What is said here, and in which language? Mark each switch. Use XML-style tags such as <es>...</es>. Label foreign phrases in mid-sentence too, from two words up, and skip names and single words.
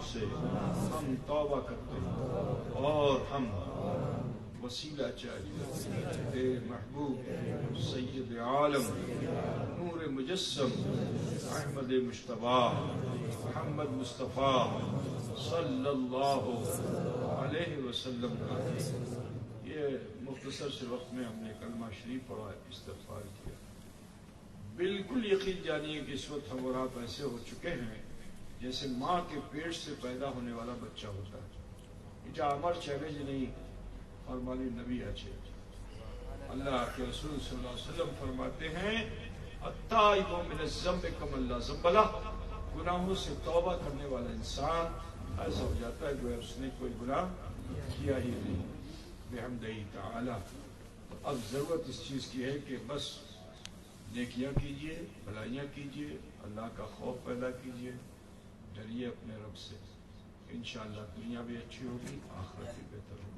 <ur>سے ہم توبہ کرتے ہیں اور ہم وسیلہ چاہیے تیرے محبوب سید عالم نور مجسم احمد مجتبیٰ محمد مصطفیٰ</ur> <ar>صلی اللہ علیہ وسلم</ar> <ur>کا یہ مختصر سے وقت میں ہم نے کلمہ شریف پڑھا، استغفار کیا۔ بالکل یقین جانیے کہ اس وقت ہم اور آپ ایسے ہو چکے ہیں جیسے ماں کے پیٹ سے پیدا ہونے والا بچہ ہوتا ہے۔</ur> <bn>এটা আমার চ্যালেঞ্জ নেই ফরমানি নবী আছে।</bn> <ur>اللہ کے رسول</ur> <ar>صلی اللہ علیہ وسلم</ar> <ur>فرماتے ہیں</ur> <ar>التائب من الذنب کمن لا ذنب لہ،</ar> <ur>گناہوں سے توبہ کرنے والا انسان ایسا ہو جاتا ہے گویا اس نے کوئی گناہ کیا ہی نہیں،</ur> <ar>بحمدہ تعالی۔</ar> <ur>اب ضرورت اس چیز کی ہے کہ بس نیکیاں کیجئے، بھلائیاں کیجئے، اللہ کا خوف پیدا کیجئے، ڈریے اپنے رب سے، انشاءاللہ دنیا بھی اچھی ہوگی، آخرت بھی بہتر ہوگی۔</ur>